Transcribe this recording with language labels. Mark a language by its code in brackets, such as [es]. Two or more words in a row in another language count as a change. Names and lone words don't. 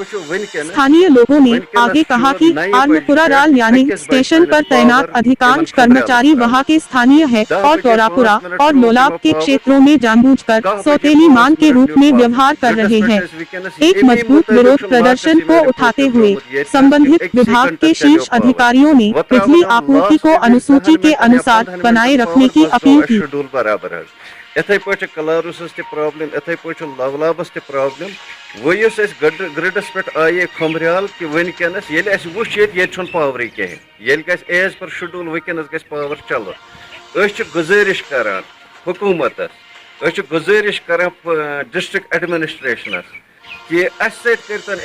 [hi] स्थानीय लोगों ने आगे कहा कि आर्मपुरा राल यानी स्टेशन पर तैनात अधिकांश कर्मचारी वहां के स्थानीय है और दौरापुरा और लोलाब के क्षेत्रों में जानबूझकर सौतेली मान के रूप में व्यवहार कर रहे हैं। एक मजबूत विरोध प्रदर्शन को उठाते हुए संबंधित विभाग के शीर्ष अधिकारियों ने बिजली आपूर्ति को अनुसूची के अनुसार बनाए रखने की अपील की। [ks] اتھے پٲٹھۍ کلارسس تہِ پرابلم اتھے پٲٹھۍ لولابس تہِ پرابلم وۄنۍ یُس گرڈس پٮ۪ٹھ آیے کھمریال کہِ وٕنکیٚنس ییٚلہِ اَسہِ وٕچھ ییٚتہِ چھُنہٕ پاورٕے کِہیٖنۍ ییٚلہِ گژھِ ایز پر شڈوٗل وٕنکیٚنس گژھِ پاور چلُن أسۍ چھِ گُزٲرِش کران حکوٗمتس أسۍ چھِ گُزٲرِش کران [en] district administration [ks] کہ اَسہِ سۭتۍ کٔرتن